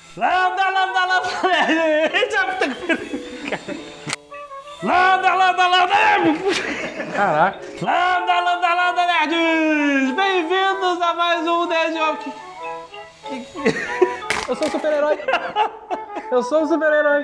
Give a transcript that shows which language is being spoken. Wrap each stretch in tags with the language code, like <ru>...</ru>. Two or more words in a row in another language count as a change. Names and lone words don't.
<pt>Lambda, lambda, lambda. Lambda, lambda, lambda. Caraca. Lambda, lambda, lambda, nerds. Bem-vindos a mais um Nerd Office. Eu sou o super-herói. Eu sou o super-herói.</pt>